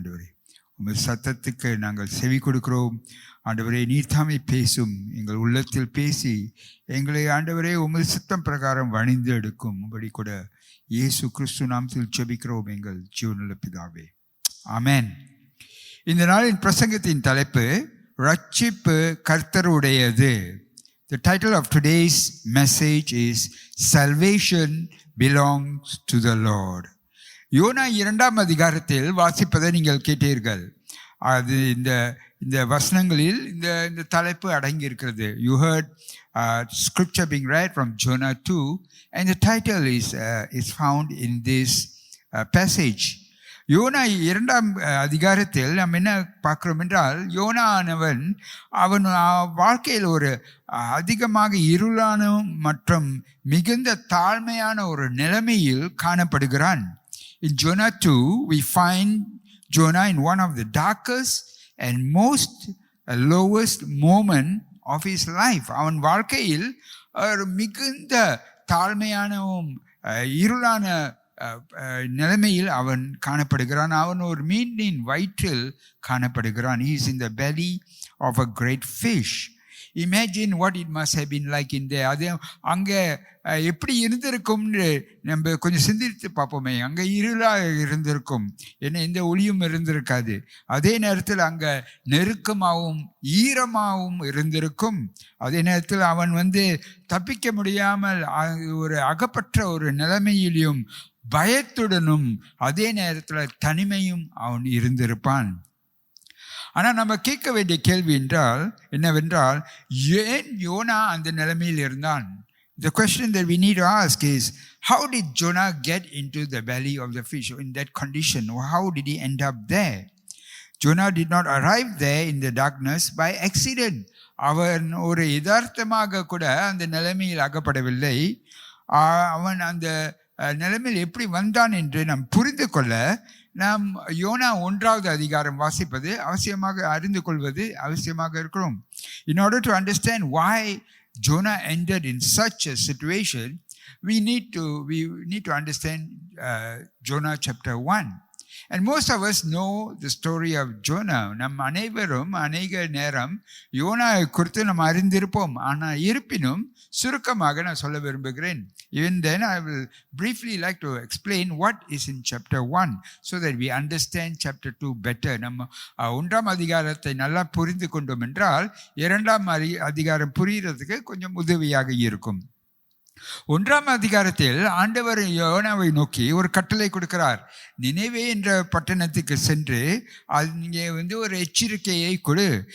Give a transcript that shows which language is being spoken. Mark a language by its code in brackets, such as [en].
[ta] ஆண்டவரே, உமது சத்தத்துக்கு நாங்கள் செவி கொடுக்கிறோம். ஆண்டவரே, நீர் தாமே பேசும், எங்கள் உள்ளத்தில் பேசி எங்களை ஆண்டவரே உமது சித்தம் பிரகாரம் வணிந்து எடுக்கும்படி கூட இயேசு கிறிஸ்து நாமத்தில் ஜெபிக்கிறோம் எங்கள் ஜீவனுள்ள பிதாவே, ஆமென். இந்த நாளின் பிரசங்கத்தின் தலைப்பு இரட்சிப்பு கர்த்தருடையது. [en] The title of today's message is Salvation belongs to the Lord. [ta] YONO 2ஆம் அதிகாரத்தில் வாசிப்பதை நீங்கள் கேட்டீர்கள். அது இந்த வசனங்களில் இந்த தலைப்பு அடங்கி இருக்கிறது. [en] You heard scripture being read from Jonah 2 and the title is found in this passage. [ta] YONO 2ஆம் அதிகாரத்தில் நாம் என்ன பார்க்கிறோம் என்றால், யோனா ஆனவன் அவன் வாழ்க்கையில் ஒரு அதிகமாக இருளான மற்றும் மிகுந்த தாழ்மையான ஒரு நிலைமையில் காணப்படுகிறான். [en] In Jonah 2 we find Jonah in one of the darkest and most lowest moment of his life. [ta] அவன் வாழ்க்கையில் ஒரு மிகுந்த தாழ்மையானவும் இருளான நிலைமையில் அவன் காணப்படுகிறான். அவன் ஒரு மீனின் வயிற்றில் காணப்படுகிறான். [en] He is in the belly of a great fish. imagine what it must have been like in there. [ta] அது அங்கே எப்படி இருந்திருக்கும்னு நம்ம கொஞ்சம் சிந்தித்து பார்ப்போமே. அங்கே இருளாக இருந்திருக்கும், ஏன்னா எந்த ஒளியும் இருந்திருக்காது. அதே நேரத்தில் அங்கே நெருக்கமாகவும் ஈரமாகவும் இருந்திருக்கும். அதே நேரத்தில் அவன் தப்பிக்க முடியாமல் ஒரு அகப்பற்ற ஒரு நிலைமையிலும் பயத்துடனும் அதே நேரத்தில் தனிமையும் அவன் இருந்திருப்பான். ஆனால் நம்ம கேட்க வேண்டிய கேள்வி என்னவென்றால், ஏன் யோனா அந்த நிலைமையில் இருந்தான்? [en] The question that we need to ask is, how did Jonah get into the belly of the fish in that condition? How did he end up there? Jonah did not arrive there in the darkness by accident. [ta] அவன் ஒரு யதார்த்தமாக கூட அந்த நிலைமையில் அகப்படவில்லை. அவன் அந்த நிலைமையில் எப்படி வந்தான் என்று நாம் புரிந்து கொள்ள நாம் யோனா 1வது அதிகாரம் வாசிப்பது அவசியமாக, அறிந்து கொள்வது அவசியமாக இருக்கிறோம். [en] In order to understand why Jonah ended in such a situation, we need to understand Jonah chapter 1. And most of us know the story of Jonah. [ta] நம் அனைவரும் அநேக நேரம் யோனா குறித்து நாம் அறிந்திருப்போம். ஆனால் இருப்பினும் சுருக்கமாக நான் சொல்ல விரும்புகிறேன். [en] Even then I will briefly like to explain what is in chapter 1 so that we understand chapter 2 better. [ta] நம்ம 1ஆம் அதிகாரத்தை நல்லா புரிந்து கொண்டோம் என்றால் 2ஆம் அதிகாரம் புரிகிறதுக்கு கொஞ்சம் உதவியாக இருக்கும். 1ஆம் அதிகாரத்தில் ஆண்டவர் யோனாவை நோக்கி ஒரு கட்டளை கொடுக்கிறார். நினைவே என்ற பட்டணத்துக்கு சென்று நீங்க ஒரு எச்சரிக்கையை கொடு.